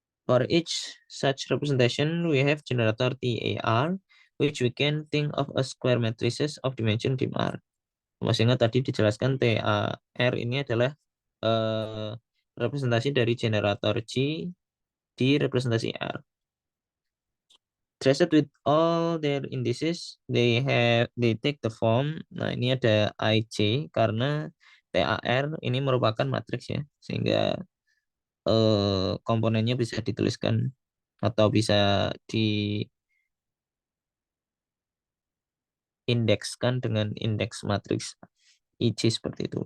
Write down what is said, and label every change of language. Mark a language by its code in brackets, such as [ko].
[en] For each such representation, we have generator TAR, which we can think of as square matrices of dimension dim R. [id] Masih ingat tadi dijelaskan TAR ini adalah representasi dari generator G di representasi R. [en] Traced with all their indices, they take the form. [id] Nah, ini ada IJ karena TAR ini merupakan matriks ya, sehingga komponennya bisa dituliskan atau bisa diindekskan dengan indeks matriks IJ seperti itu.